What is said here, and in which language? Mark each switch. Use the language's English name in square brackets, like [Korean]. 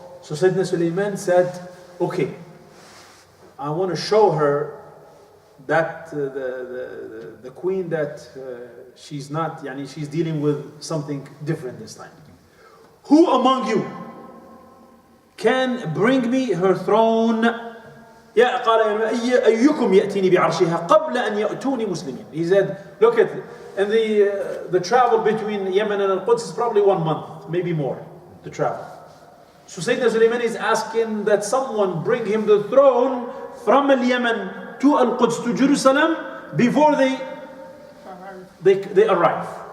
[English] So Sayyidina Suleiman said, okay, I want to show her that the queen that she's not, she's dealing with something different this time. Who among you can bring me her throne? [Arabic] قال أيكم يأتيني بعرشها قبل أن يأتوني مسلمين. [English] He said, look at it. And the travel between Yemen and Al-Quds is probably 1 month, maybe more, to travel. So Sayyidina Suleiman is asking that someone bring him the throne from Yemen to Al-Quds, to Jerusalem, before they arrive.